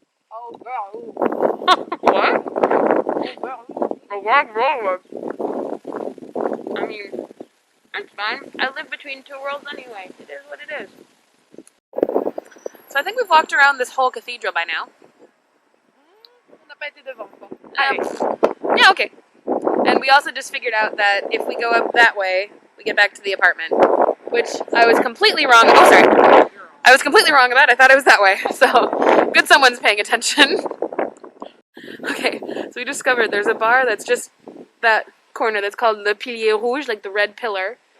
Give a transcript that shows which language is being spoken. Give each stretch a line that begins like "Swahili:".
English: Oh, girl. What? Oh, girl. I mean, that's fine. I live between two worlds anyway. It is what it is. So I think we've walked around this whole cathedral by now.
French: On n'a pas été devant encore.
English: Yeah, okay. And we also just figured out that if we go up that way, we get back to the apartment. Which I was completely wrong. Oh, sorry. I was completely wrong about. I thought it was that way. So, good someone's paying attention. Okay, so we discovered there's a bar that's just that corner that's called Le Pilier Rouge, like the red pillar.